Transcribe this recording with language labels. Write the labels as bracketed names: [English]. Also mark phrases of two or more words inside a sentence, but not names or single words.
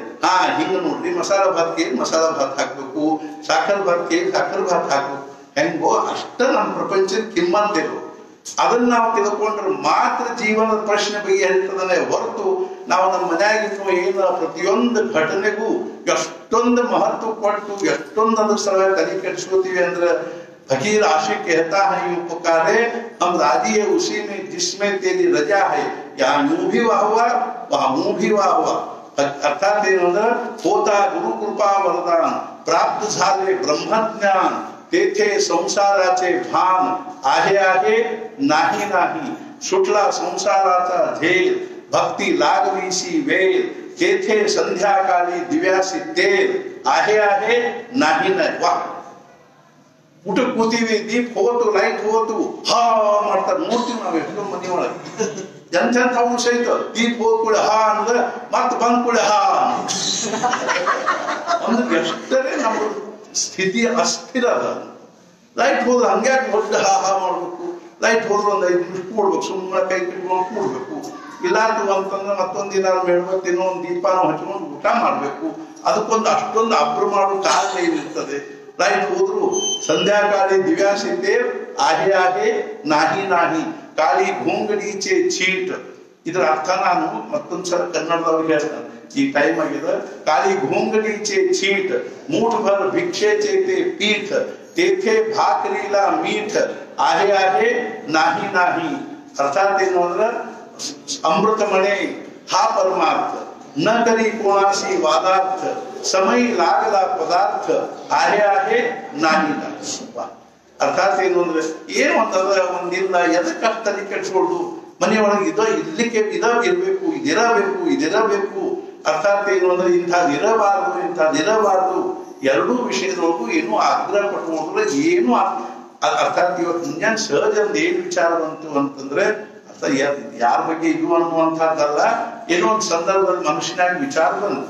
[Kannada] ಹಾ ಹಿಂಗ ನೋಡ್ರಿ, ಮಸಾಲ ಭಾತ್ಗೆ ಮಸಾಲ ಭಾತ್ ಹಾಕ್ಬೇಕು, ಸಾಖರ್ ಭಾತ್ಗೆ ಸಾಖರ್ ಭಾತ್ ಹಾಕ್ಬೇಕು. ಹೆಂಗೋ ಅಷ್ಟ ನಮ್ಮ ಪ್ರಪಂಚದ ಕಿಮ್ಮತ್ತಿರು. ಅದನ್ನ ನಾವು ತಿಳ್ಕೊಂಡ್ರೆ ಮಾತ್ರ ಜೀವನದ ಪ್ರಶ್ನೆ ಬಗೆಹರಿತದನೆ ಹೊರತು ನಾವು ನಮ್ಮ ಮನೆಯಾಗಿರುವ ಏನು ಪ್ರತಿಯೊಂದು ಘಟನೆಗೂ ಎಷ್ಟೊಂದು ಮಹತ್ವ ಕೊಟ್ಟು ಎಷ್ಟೊಂದು ಅದ್ರ ಸಲ ತಲೆ ಕೆಡಿಸ್ಕೋತೀವಿ ಅಂದ್ರೆ, [Hindi] फकीर आशिक कहता है यूं पुकारे, हम राजी है उसी में जिसमें तेरी रजा है. यहाँ यूं भी वाह हुआ, वहाँ मुंह भी वाह हुआ. [Marathi] अर्थात होता गुरु कृपा वरदान, प्राप्त झाले ब्रह्मज्ञान, तेथे संसाराचे भान, आहे आहे नाही नाही, सुटला संसाराचा झेल, भक्ती लागलीशी वेल, तेथे संध्याकाळी दिव्यासी तेल, आहे आहे नाही नाही. वाह, [Kannada] ಊಟಕ್ಕೆ ಕೂತೀವಿ, ದೀಪ ಹೋತು, ಲೈಟ್ ಹೋತು, ಹಾ ಮಾಡ್ತಾರೆ. ನೋಡ್ತೀವಿ ನಾವು ಎಷ್ಟೋ ಮನೆ ಒಳಗೆ ಎಂತೆಂಥ ಅಂಶ ಐತ. ದೀಪ ಹೋದ್ ಕೂಡ ಹಾ ಅಂದ್ರೆ ಮತ್ತೆ ಬಂದ್ ಕೂಡ ಹಾ ಅಂದ್ರೆ ಎಷ್ಟರೇ ನಮ್ಮ ಸ್ಥಿತಿ ಅಸ್ಥಿರ ಅದ. ಲೈಟ್ ಹೋದ್ರೆ ಹಂಗ್ಯಾಕೆ ದೊಡ್ಡ ಹಾ ಹಾ ಮಾಡ್ಬೇಕು? ಲೈಟ್ ಹೋದ್ರೆ ಒಂದು 5 ನಿಮಿಷ ಕೂಡ್ಬೇಕು, ಸುಮ್ಮನೆ ಕೈ ಕಟ್ಕೊಂಡು ಕೂಡ್ಬೇಕು. ಇಲ್ಲಾದ್ರು ಅಂತಂದ್ರೆ ಮತ್ತೊಂದು ದಿನ ಮೇಡ್ಬತ್ತಿ ಇನ್ನೊಂದು ದೀಪಾನು ಹಚ್ಕೊಂಡು ಊಟ ಮಾಡ್ಬೇಕು. ಅದಕ್ಕೊಂದು ಅಷ್ಟೊಂದು ಅಬ್ರು ಮಾಡೋ ಕಾರಣ ಏನಿರ್ತದೆ. ಲೈಟ್ ಹೋದ್ರು [Marathi] संध्याकाळी दिव्यासी तेल, आहे आहे नाही नाही, काळी घोंगडीचे छीट. [Kannada] ಇದರ ಅರ್ಥ ನಾನು ಮತ್ತೊಂದ್ಸಲ ಕನ್ನಡದವ್ರಿಗೆ ಹೇಳ್ತೇನೆ, ಈ ಟೈಮ್ ಆಗಿದೆ. [Marathi] काळी घोंगडीचे छीट, मूठभर भिक्षेचे ते पीठ, तेथे भाकरीला मीठ, आहे आहे नाही नाही. अर्थात [Kannada] ಏನು ಅಂದ್ರೆ [Marathi] अमृतमणे हा परमार्थ, न करी कोणाशी वादार्थ, समय लागला पदार्थ, आहे आहे नाही नाही. [Kannada] ಅರ್ಥಾತ್ ಏನು ಅಂದ್ರೆ ಏನು ಅಂತಂದ್ರೆ ಒಂದಿಲ್ಲ ಎದಕ್ಕಷ್ಟು ತಲೆ ಕೆಡ್ಸ್ಕೊಂಡು ಮನೆಯೊಳಗೆ ಇದೋ ಇರ್ಲಿಕ್ಕೆ ಇರಬೇಕು, ಇದಿರಬೇಕು. ಅರ್ಥಾತ್ ಏನು ಅಂದ್ರೆ ಇಂಥದ್ದಿರಬಾರ್ದು ಎರಡೂ ವಿಷಯದೊಳಗೂ ಏನು ಆಗ್ರಹ ಪಟ್ಕೊಂಡ್ರೆ ಏನು ಅರ್ಥಾತ್ ಇವತ್ತು ಮುಂಜಾನೆ ಸಹಜ ಒಂದು ಏನು ವಿಚಾರ ಬಂತು ಅಂತಂದ್ರೆ ಅರ್ಥ ಯಾರ ಬಗ್ಗೆ ಇದು ಅನ್ನುವಂಥದ್ದಲ್ಲ, ಏನೋ ಒಂದು ಸಂದರ್ಭದಲ್ಲಿ ಮನುಷ್ಯನಾಗಿ ವಿಚಾರ ಬಂತು.